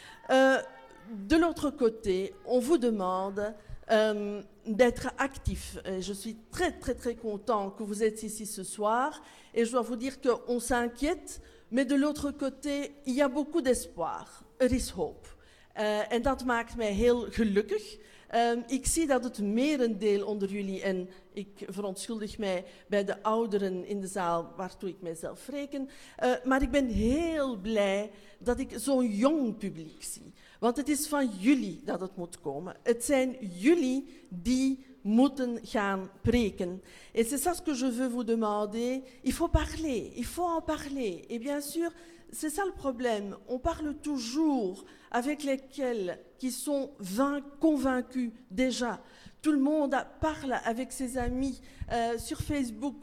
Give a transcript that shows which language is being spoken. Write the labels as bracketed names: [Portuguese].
[French] De l'autre côté, on vous demande d'être actif. Et je suis très, très, très content que vous êtes ici ce soir. Et je dois vous dire qu'on s'inquiète, mais de l'autre côté, il y a beaucoup d'espoir. [English] There is hope. [Dutch] En dat maakt mij heel gelukkig. Ik zie dat het merendeel onder jullie, en ik verontschuldig mij bij de ouderen in de zaal waartoe ik mijzelf reken, maar ik ben heel blij dat ik zo'n jong publiek zie. Want het is van jullie dat het moet komen. Het zijn jullie die moeten gaan preken. [French] Et c'est ça ce que je veux vous demander. Il faut parler, il faut en parler. Et bien sûr, c'est ça le problème. On parle toujours avec lesquels qui sont convaincus déjà. Tout le monde parle avec ses amis sur Facebook.